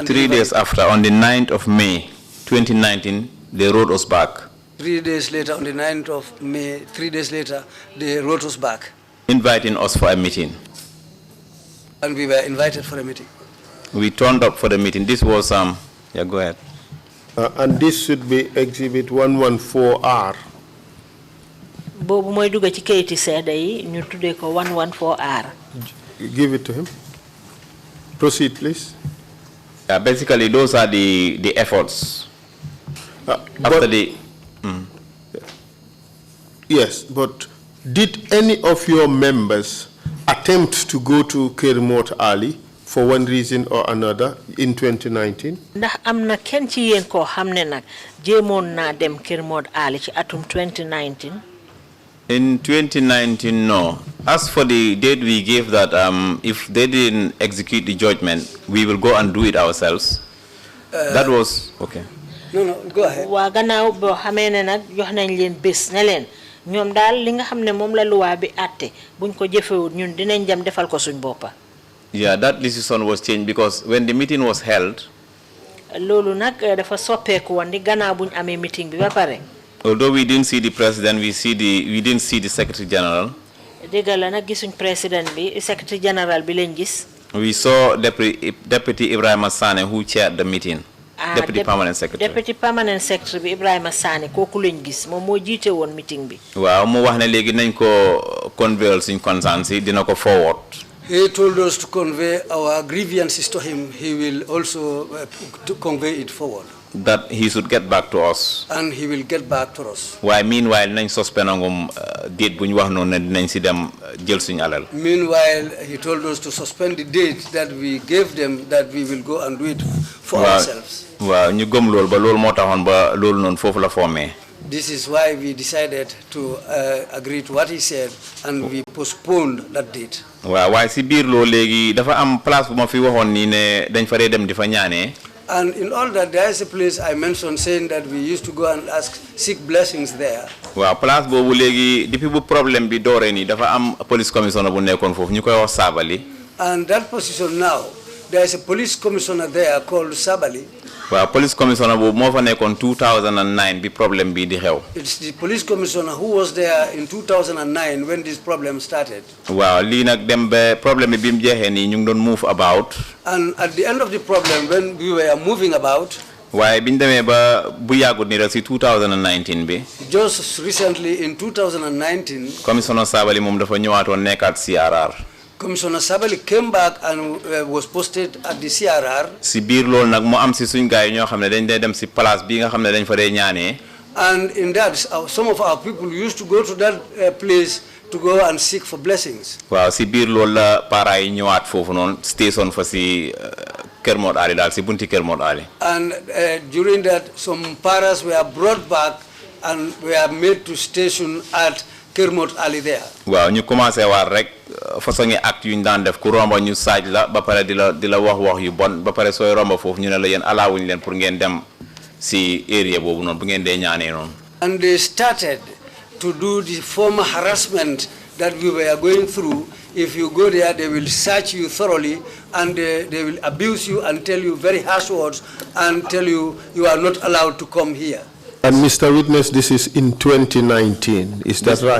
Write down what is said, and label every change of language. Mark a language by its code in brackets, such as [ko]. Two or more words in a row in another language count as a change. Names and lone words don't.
[en] 3 days after, on the 9th of May 2019, they wrote us back. 3 days later, on the 9th of May, 3 days later, they wrote us back. Inviting us for a meeting. And we were invited for a meeting. We turned up for the meeting. This was, yeah, go ahead. And this should be Exhibit 114R. [wo] boobu mooy dugg ci kayiti seede yi ñu tuddee ko 114R. [en] Give it to him. Proceed, please. Yeah, basically, those are the efforts. After the... Yes, but did any of your members attempt to go to Kermot Ali for one reason or another in 2019? [wo] ndax am na kenn ci yéen koo xam ne nag jéemoon naa dem Kermot Ali ci atum 2019. [en] In 2019, no. As for the date we gave that if they didn't execute the judgment, we will go and do it ourselves. That was, okay. No, go ahead. [wo] waa gannaaw boo xamee ne nag jox nañ leen bés ne leen ñoom daal li nga xam ne moom la luwaa bi àtte buñ ko jëfewut ñun dinañ dem defal ko suñ boppa. [en] Yeah, that decision was changed because when the meeting was held, [wo] loolu nag dafa soppeeku woon di gannaaw buñ amee meeting bi ba pare. [en] although we didn't see the president, we didn't see the secretary general. [wo] dégg la nag gisuñ président bi [en] secretary general [wo] bi lañ gis. [en] We saw Deputy Ibrahima Sane who chaired the meeting. Deputy Permanent Secretary. Deputy Permanent Secretary [wo] bi Ibrahima Sane kooku lañ gis moom moo jiite woon meeting bi. waaw mu wax ne léegi nañ ko convey suñ concerns yi dina ko forward. [en] He told us to convey our grievances to him. He will also to convey it forward. That he should get back to us. And he will get back to us. [wo] Why meanwhile nañ suspend ngum date buñ wax noonu ne dinañ si dem jël suñu alal. [en] Meanwhile, he told us to suspend the date that we gave them, that we will go and do it for ourselves. [wo] waaw ñu gëm loolu ba loolu moo taxoon ba loolu noonu foofu la formé. [en] This is why we decided to agree to what he said, and we postponed that date. [wo] waaw waaye si biir loolu léegi dafa am place bu ma fi waxoon nii ne dañ fa dee dem di fa ñaanee. [en] And in all that, there is a place I mentioned saying that we used to go and seek blessings there. [wo] waaw place boobu léegi depuis bu problème bi dooree nii dafa am [en] police commissioner [wo] bu nekkoon foofu ñu koy wax Sabali. [en] And that position now, there is a police commissioner there called Sabali. [wo] waaw [en] police commissioner [wo] boobu moo fa nekkoon 2009 bi problème bi di xew. [en] It's the police commissioner who was there in 2009 when this problem started. [wo] waaw lii nag dem ba problème bi mu jeexee nii ñu ngi doon [en] move about. And at the end of the problem, when we were moving about, [wo] waaye bi ñu demee ba bu yàggut nii rek si 2019 bi. [en] just recently in 2019, [wo] commissioner Sabali moom dafa ñëwaatoon nekkaat CRR. [en] Commissioner Sabali came back and was posted at the CRR. [wo] si biir loolu nag mu am si suñ gars yi ñoo xam ne dañ dee dem si place bi nga xam ne dañ fa dee ñaanee. [en] And in that, some of our people used to go to that place to go and seek for blessings. [wo] waaw si biir loolu la parents yi ñëwaat foofu noonu station fa si Kër Mod Ali daal si bunti Kër Mod Ali. [en] And during that, some parents were brought back and were made to station at Kër Mod Ali there. [wo] waaw ñu commencé waat rek [fr] façon acte [wo] yu ñu daan def ku romba ñu saaj la ba pare di la wax yu bon ba pare sooy romba foofu ñu ne la yéen alaawuñu leen pour ngeen dem si area boobu noonu bu ngeen dee ñaanee noonu. [en] And they started to do the former harassment that we were going through. If you go there, they will search you thoroughly and they will abuse you and tell you very harsh words and tell you you are not allowed to come here. And Mr. Witness, this is in 2019, is that right?